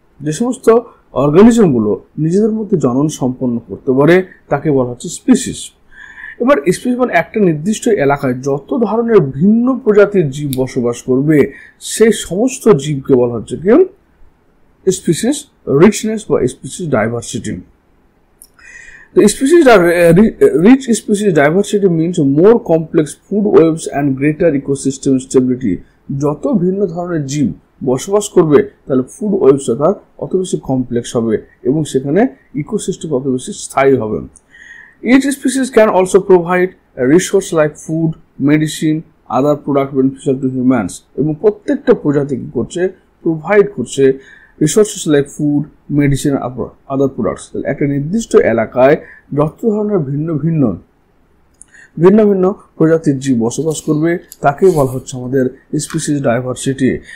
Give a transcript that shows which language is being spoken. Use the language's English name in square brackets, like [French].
[Bangla] যে সমস্ত অর্গানিজমগুলো নিজেদের মধ্যে জনন সম্পন্ন করতে পারে তাকে বলা হচ্ছে স্পিসিস। এবার স্পিসিস মানে একটা নির্দিষ্ট এলাকায় যত ধরনের ভিন্ন প্রজাতির জীব বসবাস করবে সেই সমস্ত জীবকে বলা হচ্ছে কি স্পিসিস রিচনেস বা species diversity. [English] The rich species diversity means more complex food webs and greater ecosystem stability. [Bangla] যত ভিন্ন ধরনের জীব বসবাস করবে তাহলে ফুড ওয়েবসটা অত বেশি কমপ্লেক্স হবে এবং সেখানে ইকোসিস্টেম অত বেশি স্থায়ী হবে। [English] Each species can also provide a resource like food, medicine, other product beneficial to humans. [Bangla] এবং প্রত্যেকটা প্রজাতি কি করছে? [English] Provide করছে resources like food, medicine, other products. [Bangla] একটা নির্দিষ্ট এলাকায় যত ধরনের ভিন্ন ভিন্ন প্রজাতির জীব বসবাস করবে তাকেই বলা হচ্ছে আমাদের স্পিসিস ডাইভার্সিটি।